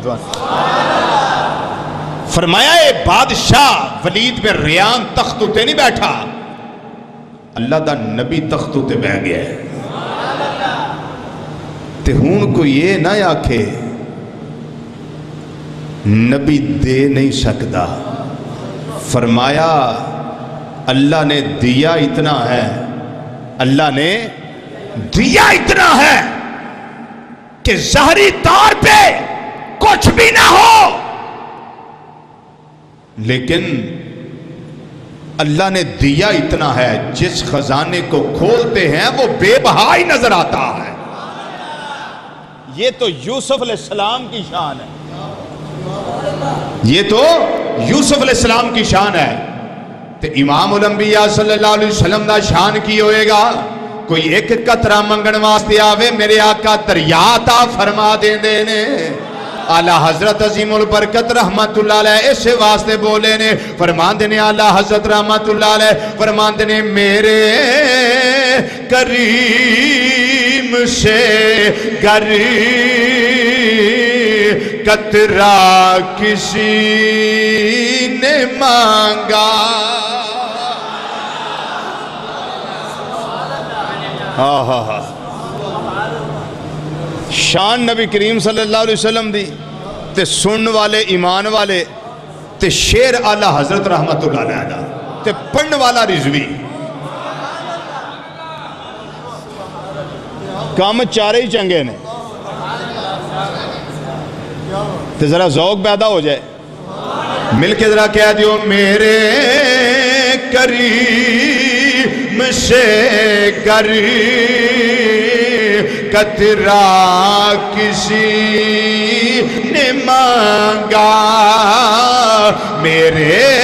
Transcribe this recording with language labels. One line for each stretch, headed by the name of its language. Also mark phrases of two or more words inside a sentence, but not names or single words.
Punjabi: تو فرمایا یہ بادشاہ ولید بن ریان تخت اتے نہیں بیٹھا، اللہ دا نبی تخت اتے بہہ گیا ہے. تے ہن کوئی یہ نا آکھے نبی دے نہیں سکتا.
Urdu: فرمایا اللہ نے دیا اتنا ہے، اللہ نے دیا اتنا ہے کہ ظاہری طور پہ کچھ بھی نہ ہو، لیکن اللہ نے دیا اتنا ہے جس خزانے کو کھولتے ہیں وہ بے بہا ہی نظر آتا ہے. یہ تو یوسف علیہ السلام کی شان ہے، یہ تو یوسف علیہ السلام کی شان ہے.
Punjabi: تے امام الانبیاء
Arabic: صلى الله عليه وسلم
Punjabi: دا شان کی ہوئےگا? کوئی اک قطرہ منگن واسطے آوے، میرے آقا دریا عطا فرما دیندے نے. اعلیٰ حضرت عظیم البرکت
Arabic: رحمة الله عليه
Punjabi: اس واسطے بولے نے، فرماندے نے اعلیٰ حضرت
Arabic: رحمة الله عليه
Punjabi: فرماندے نے
Urdu: میرے کریم سے قطرہ کسی نے مانگا.
Punjabi: ہاں ہاں ہاں، شان نبی کریم
Arabic: صلى الله عليه وسلم
Punjabi: دی تے سننے والے ایمان والے تے شعر اعلیٰ حضرت
Arabic: رحمة الله عليه
Punjabi: دا تے پڑھنے والا رضوی. کام چارے ہی چنگے نے تے ذرا ذوق پیدا ہو جائے، ملکے ذرا کہہ دیو
Urdu: میرے کریم سے قطرہ کسی نے مانگا,
Punjabi: میرے